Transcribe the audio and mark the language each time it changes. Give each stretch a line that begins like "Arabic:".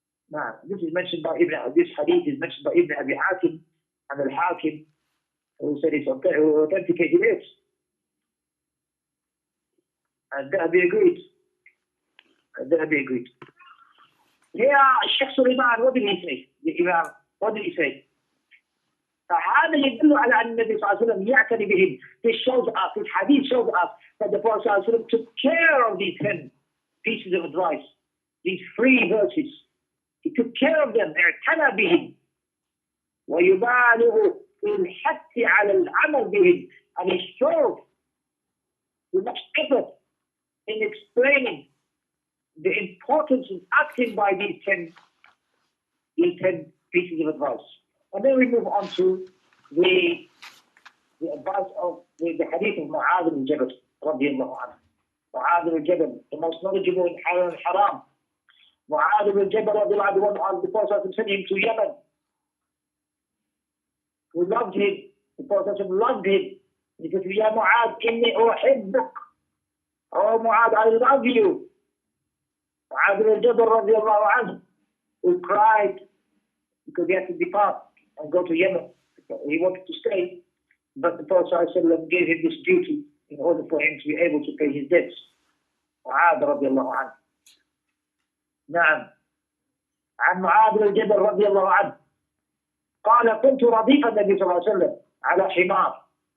English: Now, this hadith is mentioned by Ibn Abi Hatim and al-Hakim, who said it's authenticated it. And that be agreed. Here, Shaykh Sulaiman, what did he say? The Imam, what did he say?
Arabic: فهذا يدل على أن النبي صلى الله عليه وسلم يعتني بهم.
English: This shows us, this hadith shows us that the Prophet صلى الله عليه وسلم took care of these 10 pieces of advice, these 3 verses. He took care of them.
Arabic: اعتنى بهم ويبالغ في الحث على العمل بهم.
English: And he strove with much effort in explaining the importance of acting by these 10 pieces of advice. And then we move on to the advice of the hadith of Mu'adh al-Jabal radiyallahu anhu. Mu'adh al-Jabal, the most knowledgeable in halal and haram. Mu'adh al-Jabal radiyallahu anhu, the Prophet sent him to Yemen. Who loved him. The Prophet loved him. He said,
Arabic: Ya Mu'adh, inni uhibbuk.
English: Oh Mu'adh, I love you. Mu'adh al-Jabal radiyallahu anhu, who cried because he had to depart and go to Yemen. He wanted to stay, but the Prophet ﷺ gave him this duty in order for him to be able to pay his debts. Mu'adh radiyallahu anhu. نعم.
Arabic: عن معاذ الجبل رضي الله عنه قال كنت رديف النبي صلى الله عليه وسلم على حمار.